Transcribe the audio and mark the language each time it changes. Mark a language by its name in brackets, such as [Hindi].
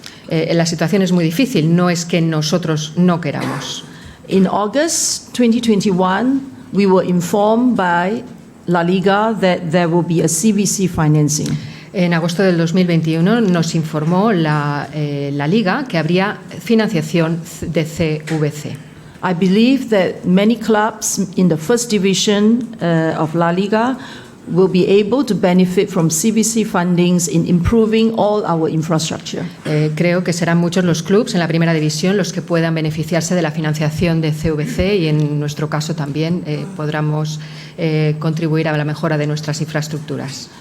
[Spanish] La situación es muy difícil, no es que nosotros no queramos. [English] In August 2021, we were informed by La Liga that there will be a CVC financing. [Spanish] En agosto del 2021 nos informó la Liga que habría financiación de CVC. [English] I believe that many clubs in the first division of La Liga will be able to benefit from CBC fundings in improving all our infrastructure. [Spanish] Creo que serán muchos los clubes en la primera división los que puedan beneficiarse de la financiación de CVC y en nuestro caso también podremos contribuir a la mejora de nuestras infraestructuras.